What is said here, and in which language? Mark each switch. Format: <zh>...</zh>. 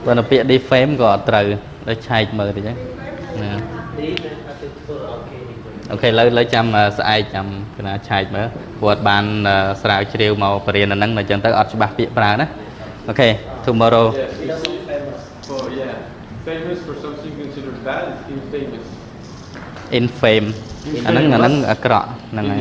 <km>បើនៅពាក្យ defame ក៏អត់ត្រូវដល់ឆែកមើលតិចហ្នឹងណាអូខេឥឡូវចាំស្អែកចាំគណៈឆែកមើលព្រោះអត់បានស្រាវជ្រាវមកបរិញ្ញាហ្នឹងអញ្ចឹងទៅអត់ច្បាស់ពាក្យប្រើណាអូខេ tomorrow</km> <en>Oh yeah, famous for something considered bad is infamous.</en> <km>infame អាហ្នឹងអាក្រក់ហ្នឹងហើយ</km>